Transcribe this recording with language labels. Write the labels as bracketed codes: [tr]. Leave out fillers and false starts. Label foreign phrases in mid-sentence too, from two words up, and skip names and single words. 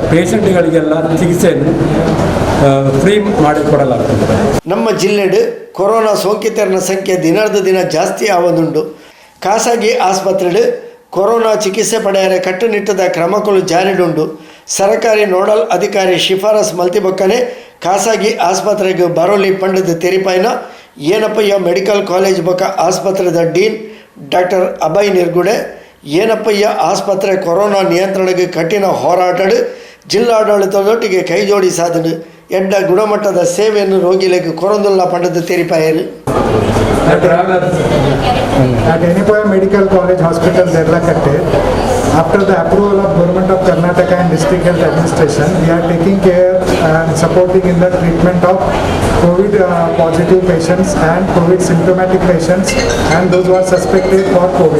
[kn] ಪೇಷಂಟ್ಗಳಿಗೆಲ್ಲ ಚಿಕಿತ್ಸೆಯನ್ನು ಫ್ರೀ ಮಾಡಿಕೊಡಲಾಗ್ತದೆ. [tcy] ನಮ್ಮ ಜಿಲ್ಲೆಡು ಕೊರೋನಾ ಸೋಂಕಿತರ ಸಂಖ್ಯೆ ದಿನದ ದಿನ ಜಾಸ್ತಿ ಆವದುಂಡು. ಖಾಸಗಿ ಆಸ್ಪತ್ರೆಡು ಕೊರೋನಾ ಚಿಕಿತ್ಸೆ ಪಡೆಯರೆ ಕಟ್ಟುನಿಟ್ಟದ ಕ್ರಮಗಳು ಜಾರಿಡುಂಡು. ಸರ್ಕಾರಿ ನೋಡಲ್ ಅಧಿಕಾರಿ ಶಿಫಾರಸ್ ಮಲ್ತಿಬೊಕ್ಕನೆ ಖಾಸಗಿ ಆಸ್ಪತ್ರೆಗೆ ಬರೋಲಿ ಪಂಡದ ತೆರಿಪಾಯಿನ ಏನಪ್ಪಯ್ಯ ಮೆಡಿಕಲ್ ಕಾಲೇಜ್ ಬೊಕ ಆಸ್ಪತ್ರೆದ ಡೀನ್ ಡಾಕ್ಟರ್ ಅಭಯ್ ನಿರ್ಗುಡೆ ಏನಪ್ಪಯ್ಯ ಆಸ್ಪತ್ರೆ ಕೊರೋನಾ ನಿಯಂತ್ರಣಕ್ಕೆ ಕಠಿಣ ಹೋರಾಟಡು ಜಿಲ್ಲಾಡಳಿತದೊಟ್ಟಿಗೆ ಕೈಜೋಡಿ ಸಾಧನೆ ಎಡ್ಡ ಗುಣಮಟ್ಟದ ಸೇವೆಯನ್ನು ರೋಗಿಗಳಿಗೆ ಕೊರೊಂದುಲ್ಲ ಪಂಡದ ತೆರಿಪಾಯರು. [en] At Yenapaya Medical College Hospital, Derlakatte, After the approval of Government of Karnataka and District Health Administration, we are taking care and supporting in the treatment of COVID positive patients and COVID symptomatic patients and those who are suspected for COVID.